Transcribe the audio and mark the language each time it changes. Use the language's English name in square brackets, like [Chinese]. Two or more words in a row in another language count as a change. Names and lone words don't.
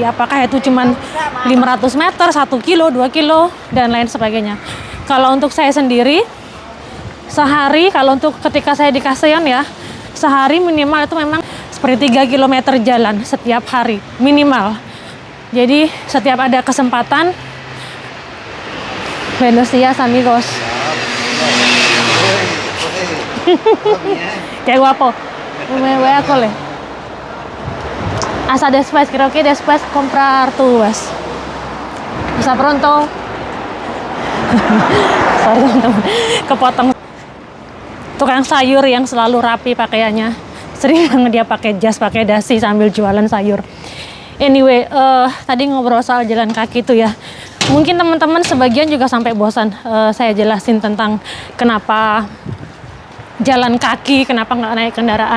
[Indonesian] Apakah itu cuman 500 meter, 1 kilo, 2 kilo, dan lain sebagainya. Kalau untuk saya sendiri, sehari, kalau untuk ketika saya di Kaseon ya, sehari minimal itu memang seperti 3 km jalan setiap hari, minimal. Jadi setiap ada kesempatan, [Spanish] buenos días amigos. Qué guapo. Me voy a cole. Hasta después, creo que después comprar tu vas. Hasta pronto. [Indonesian] Sorry teman-teman, kepotong. Tukang sayur yang selalu rapi pakaiannya. Sering banget dia pakai jas, pakai dasi sambil jualan sayur. Anyway, tadi ngobrol soal jalan kaki itu ya. Mungkin teman-teman sebagian juga sampai bosan saya jelasin tentang kenapa jalan kaki, kenapa nggak naik kendaraan.